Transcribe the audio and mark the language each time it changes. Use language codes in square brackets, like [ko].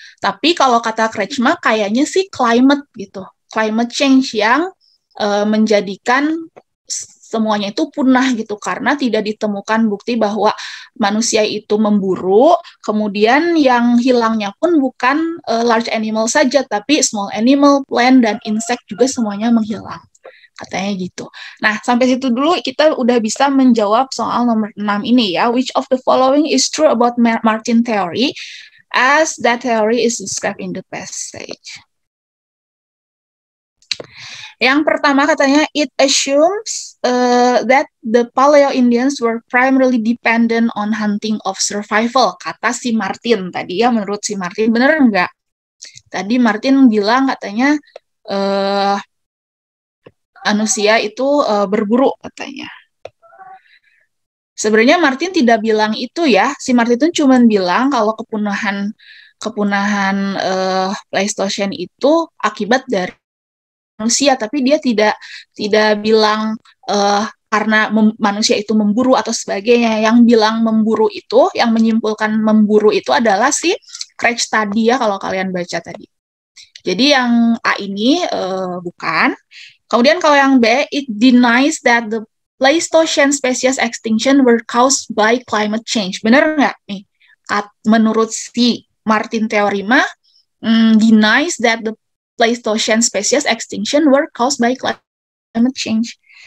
[id] Tapi kalau kata Kretschmer kayaknya sih climate gitu, climate change yang menjadikan semuanya itu punah gitu, karena tidak ditemukan bukti bahwa manusia itu memburu. Kemudian yang hilangnya pun bukan large animal saja, tapi small animal, plant, dan insect juga semuanya menghilang. Katanya gitu. Nah, sampai situ dulu kita udah bisa menjawab soal nomor 6 ini ya. [en] Which of the following is true about Martin theory as that theory is described in the passage? [id] Yang pertama katanya, [en] it assumes that the Paleo-Indians were primarily dependent on hunting of survival. [id] Kata si Martin tadi ya, menurut si Martin, bener nggak? Tadi Martin bilang katanya manusia itu berburu katanya. Sebenarnya Martin tidak bilang itu ya. Si Martin itu cuma bilang kalau kepunahan Pleistocene itu akibat dari manusia, tapi dia tidak bilang karena manusia itu memburu atau sebagainya. Yang bilang memburu itu, yang menyimpulkan memburu itu adalah si Cranch tadi ya, kalau kalian baca tadi. Jadi yang A ini bukan. Kemudian kalau yang B, [en] it denies that the Pleistocene species extinction were caused by climate change. [id] Benar nggak nih? Menurut si Martin teori mah, [en] denies that the Pleistocene species extinction were caused by climate change.